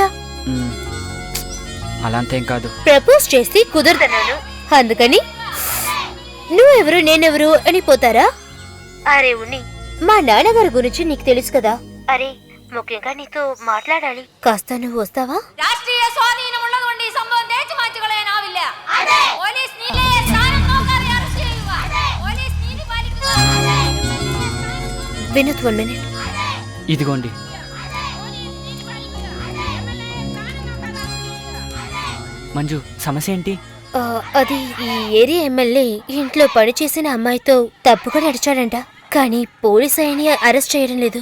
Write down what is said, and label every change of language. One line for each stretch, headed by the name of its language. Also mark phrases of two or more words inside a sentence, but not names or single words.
Telugu: మ్, అలాంతేం కాదు. ప్రపోజ్ చేసి కుదరదన్నాను, అందుకని నువ్వెవరు నేనెవరు అని పోతారా? అరే ఉన్ని, మా నాన్నగారి గురించి నీకు తెలుసు కదా. అరే ముఖ్యంగా నీతో మాట్లాడాలి, కాస్త నువ్వు వస్తావా?
Malayalam: രാഷ്ട്രീയ സ്വാധീനമുള്ളതുകൊണ്ട് ഈ സംഭവം തേച്ചു മാറ്റി കളയാനാവില്ല. പോലീസ് നീതിയെ സ്ഥാനം നോക്കാതെ അറസ്റ്റ് ചെയ്യുക. പോലീസ് നീതി പാലിക്കുക.
Telugu: వినోద్ 1 minute. ఇదిగోండి. మంజు, సమస్య ఏంటి? అది ఈ ఏరియా ఎమ్మెల్యే ఇంట్లో పనిచేసిన అమ్మాయితో తప్పుగా నడిచాడంట, కానీ పోలీస్ ఆయన్ని అరెస్ట్ చేయడం లేదు.